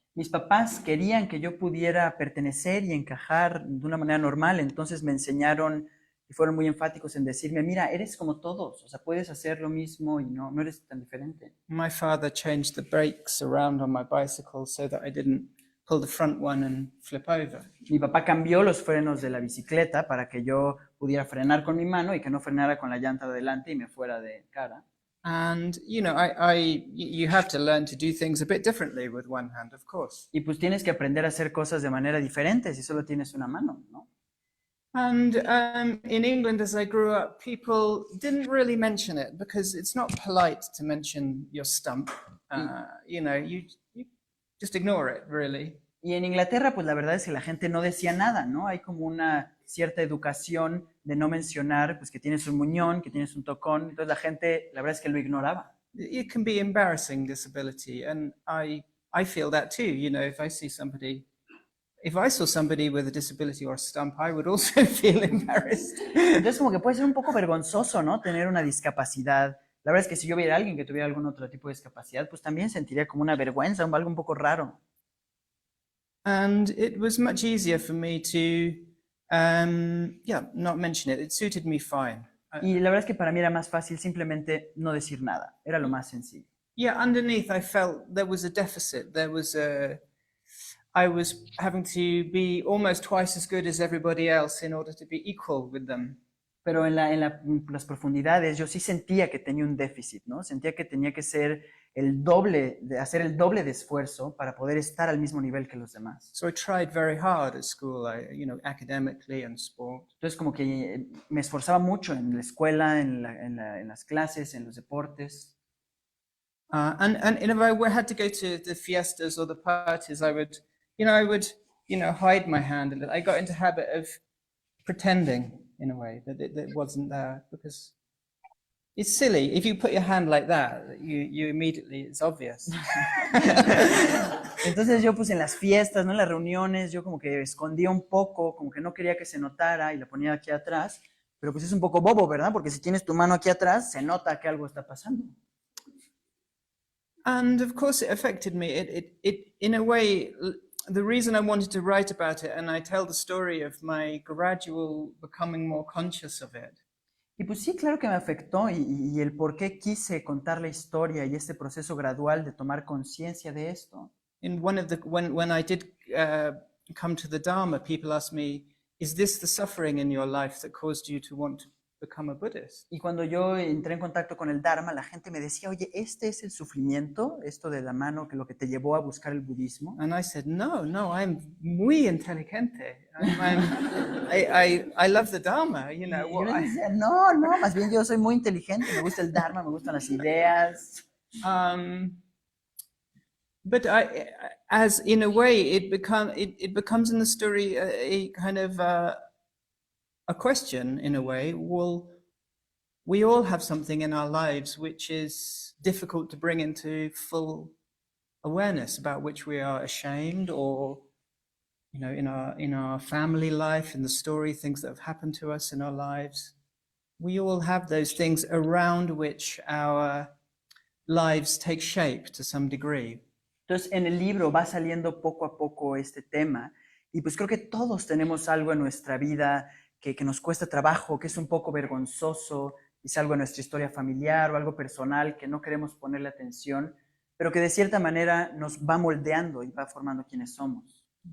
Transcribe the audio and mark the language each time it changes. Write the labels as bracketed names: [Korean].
[Spanish] Mis papás querían que yo pudiera pertenecer y encajar de una manera normal, entonces me enseñaron y fueron muy enfáticos en decirme, mira, eres como todos, o sea, puedes hacer lo mismo y no eres tan diferente. [English] My father changed the brakes around on my bicycle so that I didn't pull the front one and flip over. [Spanish] Mi papá cambió los frenos de la bicicleta para que yo pudiera frenar con mi mano y que no frenara con la llanta de adelante y me fuera de cara. [English] And, you know, you have to learn to do things a bit differently with one hand, of course. [Spanish] Y pues tienes que aprender a hacer cosas de manera diferente si solo tienes una mano, ¿no? [English] And in England, as I grew up, people didn't really mention it because it's not polite to mention your stump. You know, you just ignore it, really. [Spanish] Y en Inglaterra, pues la verdad es que la gente no decía nada, ¿no? Hay como una cierta educación de no mencionar, pues que tienes un muñón, que tienes un tocón. Entonces la gente, la verdad es que lo ignoraba. [English] It can be embarrassing, disability, and I feel that too. You know, if I saw somebody with a disability or a stump, I would also feel embarrassed. [Spanish] Entonces como que puede ser un poco vergonzoso, ¿no? Tener una discapacidad. La verdad es que si yo viera a alguien que tuviera algún otro tipo de discapacidad, pues también sentiría como una vergüenza, algo un poco raro. [English] And it was much easier for me to, not mention it. It suited me fine. [Spanish] Y la verdad es que para mí era más fácil simplemente no decir nada. Era lo más sencillo. [English] Yeah, underneath I felt there was a deficit. I was having to be almost twice as good as everybody else in order to be equal with them. [Spanish] Pero en las profundidades yo sí sentía que tenía un déficit, ¿no? Sentía que tenía que ser hacer el doble de esfuerzo para poder estar al mismo nivel que los demás. [English] So I tried very hard at school, academically and sport. [Spanish] Entonces como que me esforzaba mucho en la escuela, en las clases, en los deportes. [English] And if I had to go to the fiestas or the parties, I would hide my hand a little. I got into the habit of pretending in a way that it wasn't there because it's silly. If you put your hand like that, you immediately, it's obvious. [Spanish] Entonces yo pues en las fiestas, ¿no? En las reuniones, yo como que escondía un poco, como que no quería que se notara y la ponía aquí atrás, pero pues es un poco bobo, ¿verdad? Porque si tienes tu mano aquí atrás, se nota que algo está pasando. [English] And of course it affected me. It in a way, the reason I wanted to write about it, and I tell the story of my gradual becoming more conscious of it. [Spanish] Y pues sí, claro que me afectó y el por qué quise contar la historia y este proceso gradual de tomar conciencia de esto. [English] In one of the when I did come to the Dharma, people asked me, "Is this the suffering in your life that caused you to want to become a Buddhist?" [Spanish] Y cuando yo entré en contacto con el Dharma, la gente me decía, oye, ¿este es el sufrimiento? Esto de la mano, que lo que te llevó a buscar el budismo. [English] And I said, no, I'm [Spanish] muy inteligente. [English] I love the Dharma, you know. [Spanish] Y yo les decía, no, más bien yo soy muy inteligente, me gusta el Dharma, me gustan las ideas. [English] But as in a way, it becomes in the story a kind of a question in a way. Well, we all have something in our lives which is difficult to bring into full awareness, about which we are ashamed, or in our family life, in the story, things that have happened to us in our lives. We all have those things around which our lives take shape to some degree. [Spanish] Entonces, en el libro va saliendo poco a poco este tema, y pues creo que todos tenemos algo en nuestra vida que nos cuesta trabajo, que es un poco vergonzoso, es algo en nuestra historia familiar o algo personal que no queremos ponerle atención, pero que de cierta manera nos va moldeando y va formando quienes somos.